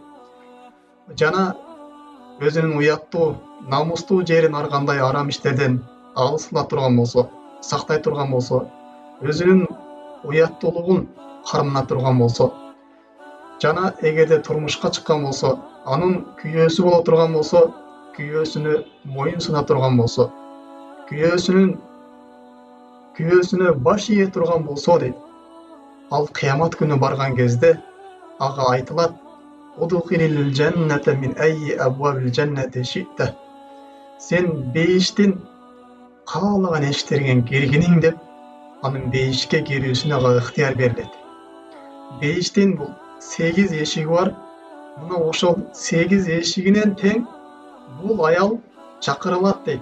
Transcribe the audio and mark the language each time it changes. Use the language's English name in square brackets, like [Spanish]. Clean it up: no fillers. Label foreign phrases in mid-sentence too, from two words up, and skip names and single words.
[Kyrgyz] Жана өзүнүн уяттуу, намустуу жерин ар кандай арам иштерден алысыла турган болсо, сактай турган болсо, өзүнүн уяттуулугун кармана турган болсо, жана эгерде турмушка чыккан болсо, анын күйөөсү боло турган болсо, күйөөсүнө моюн суна турган болсо, күйөөсүнө баш ийе турган болсо дейт. Ал кыямат күнү барган кезде ага айтылат: [Arabic] "ادخلي الجنة من أي أبواب الجنة شئت." [Kyrgyz] Сен бейиштин каалаган эшиктеринен киргиниң деп, анын бейишке кирүүсүнө ага ыктыяр берилет. Бейиштин бул 8 эшиги бар. Мына ошол 8 эшигинен тең бул аял чакырылат дейт.